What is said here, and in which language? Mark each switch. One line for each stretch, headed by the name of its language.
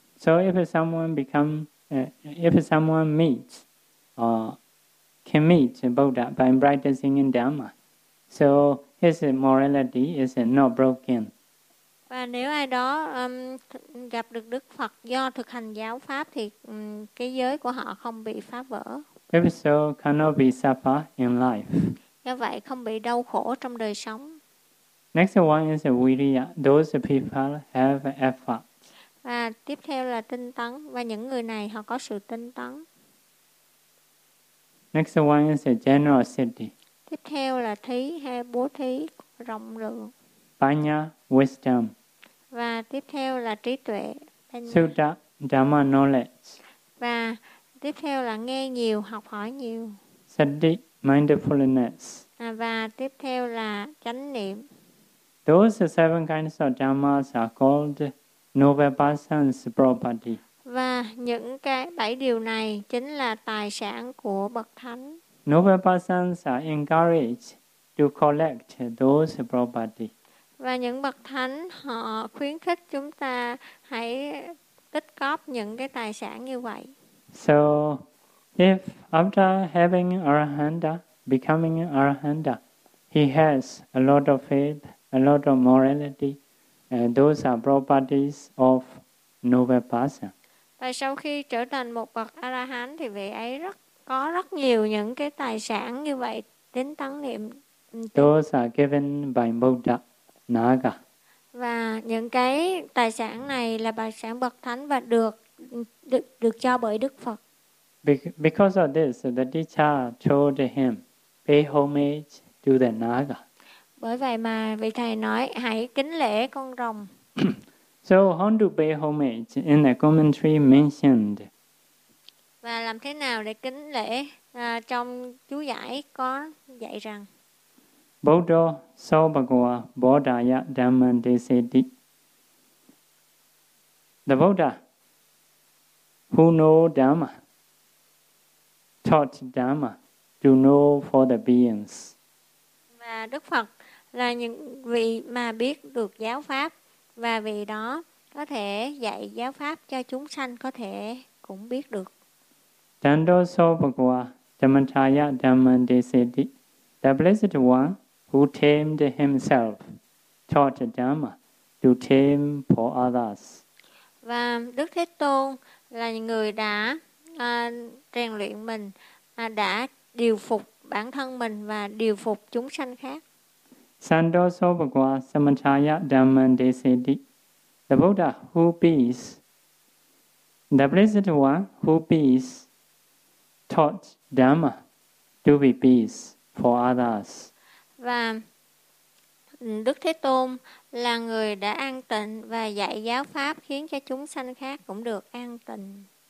English: So if someone become if someone meets can meet Buddha by practicing in Dhamma, so his morality is not broken.
Vietnamese: Và nếu ai đó gặp được Đức Phật do thực hành giáo pháp thì cái giới của họ không bị phá vỡ.
English: Every soul cannot be suffer in life.
Vietnamese: Do vậy không bị đau khổ trong đời sống.
English: Next one is viriya. Those people have effort.
Vietnamese: Và tiếp theo là tinh tấn. Và những người này họ có sự tinh tấn.
English: Next one is generosity.
Vietnamese: Tiếp theo là thí hay bố thí rộng lượng.
English: Panya, wisdom.
Vietnamese: Và tiếp theo là trí tuệ.
English: Sutta, dharma knowledge.
Vietnamese: Và tiếp theo là nghe nhiều, học hỏi nhiều.
English: Sati, mindfulness.
Vietnamese: Và tiếp theo là chánh niệm.
English: Those seven kinds of dharmas are called noble persons property.
Vietnamese: Và những cái bảy điều này chính là tài sản của bậc thánh.
English: Noble persons are encouraged to collect those property.
Vietnamese: Và những bậc thánh họ khuyến khích chúng ta hãy tích góp những cái tài sản như vậy.
English: So if after having arahanta, becoming arahanta, he has a lot of faith, a lot of morality, and those are properties of noble person.
Vietnamese: Và sau khi trở thành một bậc A-la-hán thì vị ấy rất có rất nhiều những cái tài sản như vậy, tính tấn niệm.
English: Those are given by Buddha, Naga.
Vietnamese: Và những cái tài sản này là tài sản bậc thánh và được cho bởi Đức Phật.
English: Because of this, the teacher told him, pay homage to the Naga.
Vietnamese: Bởi vậy mà vị thầy nói, hãy kính lễ con rồng.
English: So how to pay homage in the commentary mentioned?
Vietnamese: Và làm thế nào để kính lễ trong chú giải có dạy rằng?
Pali: Bodo so bhagava bodhaya dhamman desiti.
English: The Buddha who know dhamma taught dhamma to know for the beings.
Vietnamese: Và Đức Phật là những vị mà biết được giáo pháp. Và vì đó có thể dạy giáo pháp cho chúng sanh có thể cũng biết được.
Pali: Dando so bhagava dhammataya dhamman desiti.
English: The blessed one who tamed himself taught dhamma to tame for others.
Vietnamese: Và Đức Thế Tôn là người đã rèn luyện mình, đã điều phục bản thân mình và điều phục chúng sanh khác.
Pali: Sando so bhagava samatthaya dhamman desiti.
English: The Buddha who bees, the blessed one who bees, taught dhamma to be bees for others.
Vietnamese: Và Đức Thế Tôn là người đã an tịnh và dạy giáo pháp khiến cho chúng sanh khác cũng được an tịnh.